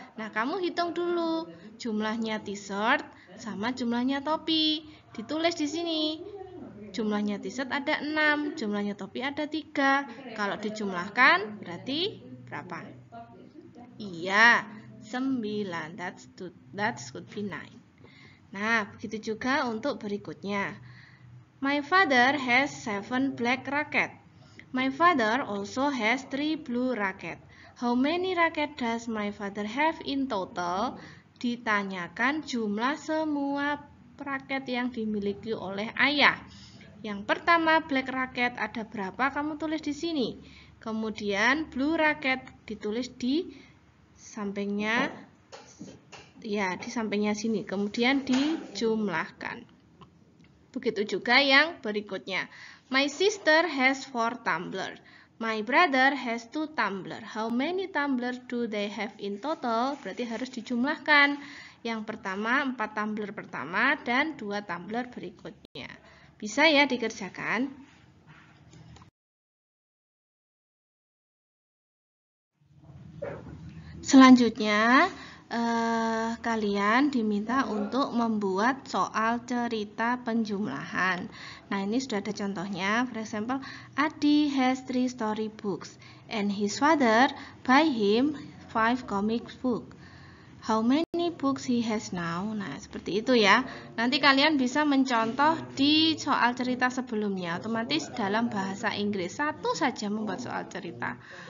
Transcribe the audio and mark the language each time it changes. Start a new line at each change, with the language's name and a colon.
Indonesian: Nah, kamu hitung dulu. Jumlahnya t-shirt sama jumlahnya topi. Ditulis di sini. Jumlahnya t-shirt ada 6, jumlahnya topi ada 3. Kalau dijumlahkan berarti berapa? Iya, 9.
English: That could be 9.
Indonesian: Nah, begitu juga untuk berikutnya.
English: My father has 7 black racket. My father also has 3 blue racket. How many racket does my father have in total?
Indonesian: Ditanyakan jumlah semua raket yang dimiliki oleh ayah. Yang pertama black racket ada berapa? Kamu tulis di sini. Kemudian blue racket ditulis di sampingnya, ya di sampingnya sini. Kemudian dijumlahkan. Begitu juga yang berikutnya.
English: My sister has 4 tumbler. My brother has 2 tumbler. How many tumbler do they have in total?
Indonesian: Berarti harus dijumlahkan. Yang pertama 4 tumbler pertama dan 2 tumbler berikutnya. Bisa ya dikerjakan? Selanjutnya, kalian diminta untuk membuat soal cerita penjumlahan. Nah, ini sudah ada contohnya.
English: For example, Adi has 3 story books and his father buy him 5 comic book. How many books he has now?
Indonesian: Nah, seperti itu ya. Nanti kalian bisa mencontoh di soal cerita sebelumnya. Otomatis dalam bahasa Inggris satu saja membuat soal cerita.